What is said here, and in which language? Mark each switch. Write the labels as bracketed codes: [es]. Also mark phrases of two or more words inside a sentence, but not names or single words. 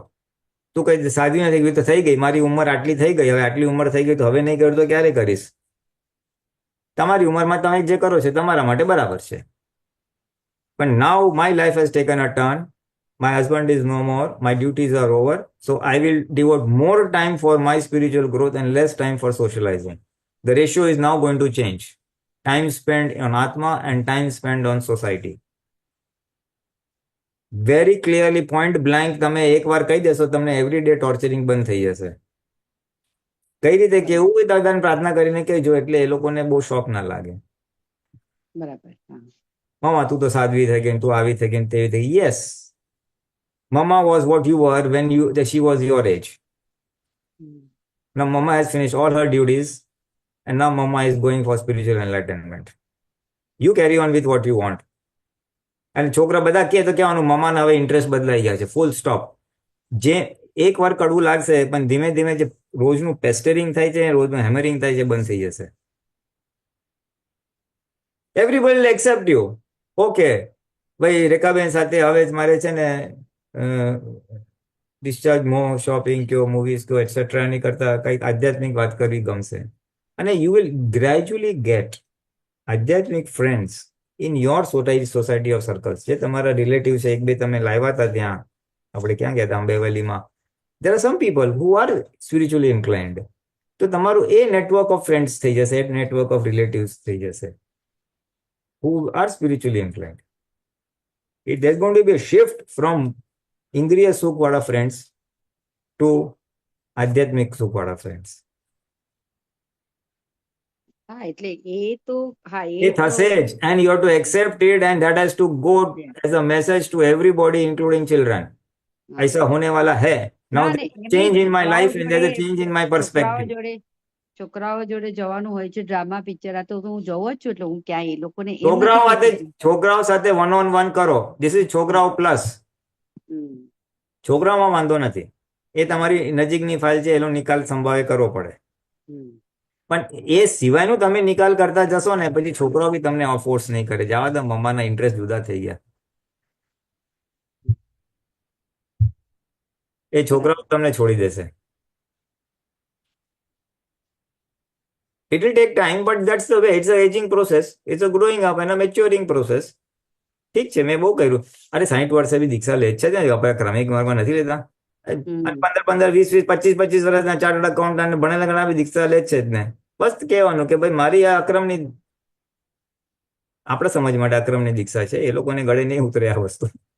[gu] તું કઈ સાદી નથી ગઈ તો થઈ ગઈ, મારી ઉંમર આટલી થઈ ગઈ, હવે આટલી ઉંમર થઈ ગઈ તો હવે નહીં કરું તો ક્યારે કરીશ? તમારી ઉંમરમાં તમે જે કરો છો તમારા માટે બરાબર છે. [en] પણ now my life has taken a turn, my husband is no more, my duties are over, so I will devote more time for my spiritual growth and less time for socializing. The ratio is now going to change. Time spent on Atma and time spent on society. very clearly, point blank [gu] તમે એકવાર કહી દેશો, તમને [en] everyday torturing [gu] બંધ થઈ જશે. કઈ રીતે કેવું હોય દાદાને પ્રાર્થના કરીને કહેજો, એટલે એ લોકોને બહુ શોખ ના લાગે. બરાબર. હા. મમા, તું તો સાધ્વી થઈ ગઈ, તું આવી થઈ ગઈ, તેવી થઈ. [en] Yes, mama was what you were when she was your age. હમ. Now mama has finished all her duties and now mama is going for spiritual enlightenment. You carry on with what you want. [gu] અને છોકરા બધા કહે તો કહેવાનું, મમાને હવે ઇન્ટરેસ્ટ બદલાઈ ગયા છે. [en] full stop. [gu] જે એક વાર કડવું લાગશે, પણ ધીમે ધીમે જે રોજનું પેસ્ટરિંગ થાય છે, રોજનું હેમરિંગ થાય છે, બંધ થઈ જશે. [en] everybody will accept you. [gu] ઓકે ભાઈ, રેખાબેન સાથે હવે જ મારે છે ને ડિસ્ચાર્જ મોં, શોપિંગ કયો, મૂવીઝ કયો, એટસેટ્રા ની કરતા કંઈક આધ્યાત્મિક વાત કરવી ગમશે. [en] અને you will gradually get આધ્યાત્મિક friends in your society of circles. [gu] જે તમારા રિલેટિવ છે, એક બે તમે લાવ્યા હતા ત્યાં, આપણે ક્યાં ગયા હતા, અંબેવલીમાં. [en] there are some people who are spiritually inclined. [gu] તો તમારું એ [en] network of friends [gu] થઈ જશે, એ [en] network of relatives [gu] થઈ જશે [en] who are spiritually inclined. There's going to be a shift from [gu] ઇન્દ્રિય સુખ વાળા [en] friends to [gu] આધ્યાત્મિક સુખ વાળા [en] ફ્રેન્ડ્સ. [gu] હા, એટલે એ તો હા, એ થશે જ, [en] and you have to accept it, and that has to go as a message to everybody including children. [hi] ऐसा होने वाला है. [en] Now [gu] ના, [en] there's [gu] ને [en] a change in my [gu] છોકરાઓ [en] life and there's a [gu] જોડે [en] change in my perspective. [gu] છોકરાઓ જોડે જવાનું હોય છે, ડ્રામા પિક્ચર. આ તો હું જવું જ છું, એટલે હું ક્યાંય એ લોકોને એમ છોકરાઓ નથી સાથે કહેતી. છોકરાઓ સાથે [en] one on one [gu] કરો. [en] this is [gu] છોકરાઓ પ્લસ. હમ. છોકરાઓમાં વાંધો નથી, એ તમારી નજીકની ફાઇલ છે, એનો નિકાલ સંભાવે કરવો પડે. હમ. પણ એ સિવાયનું તમે નિકાલ કરતા જશો ને, પછી છોકરાઓ બી તમને ફોર્સ નહીં કરે. જવા દો, મમ્માના ઇન્ટરેસ્ટ જુદા થઈ ગયા. એ છોકરાઓ તમને છોડી દેશે. [en] It will take time, but that's the way. It's a aging process. It's a growing up and a maturing process. [gu] ઠીક છે, મેં બહુ કર્યું. અરે 60 વર્ષે બી દીક્ષા લે છે ને, આપણે ક્રમિક માર્ગમાં નથી લેતા. 15, 20, 25 વર્ષના [en] chartered accountant [gu] ભણેલા ઘણા બી દીક્ષા લે છે જ ને. બસ કહેવાનું કે ભાઈ, મારી આ અક્રમની, આપણા સમાજ માટે અક્રમની દીક્ષા છે, એ લોકોને ગળે નહીં ઉતરે આ વસ્તુ.